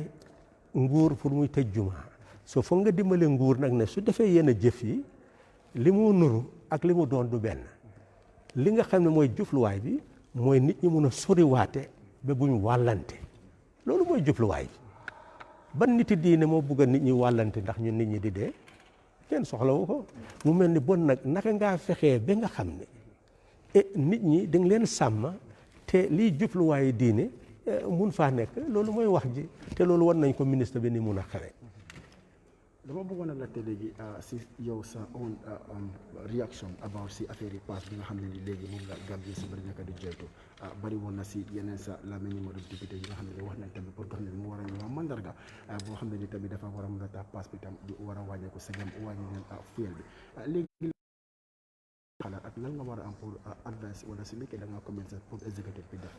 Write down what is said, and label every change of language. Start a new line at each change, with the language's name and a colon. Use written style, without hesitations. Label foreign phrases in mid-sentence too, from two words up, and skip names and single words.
Wolof: nguur pour muy tëj juma soo foog nga dimbale nguur nag ne su defee yenn jëf yi li mu nuru ak li mu doon du benn li nga xam ne mooy jubluwaay bi mooy nit ñi mun a soriwaate ba buñ wàllante loolu mooy jubluwaay bi ban niti diine moo bugg a nit ñi wàllante ndax ñun nit ñi di dee kenn soxlawu ko mu mel ni bon nag naka ngaa fexee ba nga xam ne nit ñi da nga leen sàmm te lii jubluwaayu diine mun faa nekk loolu mooy wax ji te loolu war nañ ko ministre bi ni mun a xamee. dama bëggoon a laajte léegi si yow sa
English: own reaction about
Wolof: si affaire yi pass bi nga xam ne ni léegi moom la Gambie si bari nekk di joytu bari woon na si yeneen sa làmmiñ
French: numéro député
Wolof: yi nga xam ne wax nañ tamit pour xam ne mu war a ñëw mandarga boo xam ne ni tamit dafa war a mën a tax pass bi tam di war a wàññeeku segam wàññi leen fuel bi léegi xalaat ak lan nga war a am pour advice wala si nekkee da nga
French: commencé pour exécutif
Wolof: bi def